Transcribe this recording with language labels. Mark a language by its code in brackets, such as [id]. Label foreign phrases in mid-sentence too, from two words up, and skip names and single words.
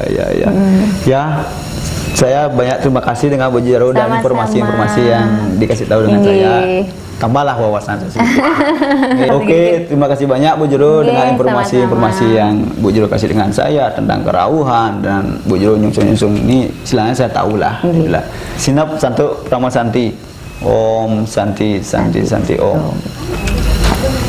[id] Ya, saya banyak terima kasih dengan Bu Jero dan informasi-informasi yang dikasih tahu dengan saya. Tambahlah wawasan saya. Oke, terima kasih banyak Bu Jero dengan informasi-informasi yang Bu Jero kasih dengan saya tentang kerauhan dan Bu Jero nyungsung-nyungsung ini istilahnya saya tahu lah. Sinap santu Prama Santi. [sa] Om Santi Santi Santi Om.